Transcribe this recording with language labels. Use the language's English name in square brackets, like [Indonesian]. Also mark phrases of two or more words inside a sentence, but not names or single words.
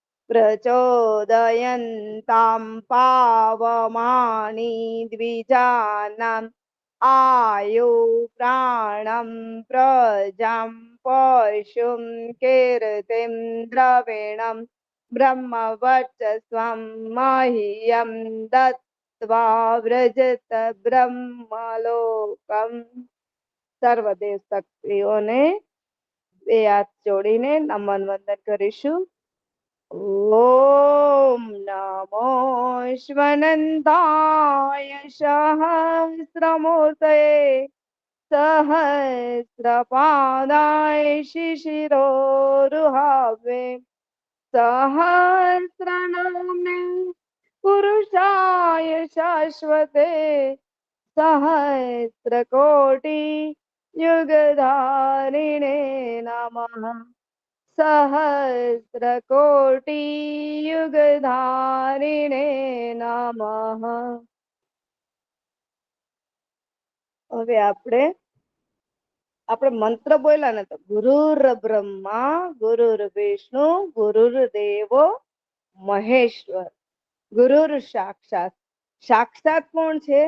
[Sanskrit] प्रचोदयन्तां पावमानि द्विजानाम् आयु प्राणं प्रजां पशुं कीर्तिं द्रविणं ब्रह्मवर्चस्वं मह्यं दत्त्वा व्रजत ब्रह्मलोकम्। [Gujarati] સર્વદેવ શક્તિઓને બે હાથ જોડીને નમન વંદન કરીશું। [Sanskrit] ઓમ નમો શ્વનંદાય સહસ્રમૂર્તયે सहस्रपादाय शिशिरोरुहावे सहस्रनाम्ने पुरुषाय शाश्वते सहस्रकोटि युगधारिणे नमः। सहस्रकोटि युगधारिणे नमः। [Gujarati] હવે આપણે મંત્ર બોલ્યા ને તો [Sanskrit] ગુરુર બ્રહ્મા ગુરુર વિષ્ણુ ગુરુર દેવો મહેશ્વર। ગુરુર સાક્ષાત, સાક્ષાત [Gujarati] કોણ છે?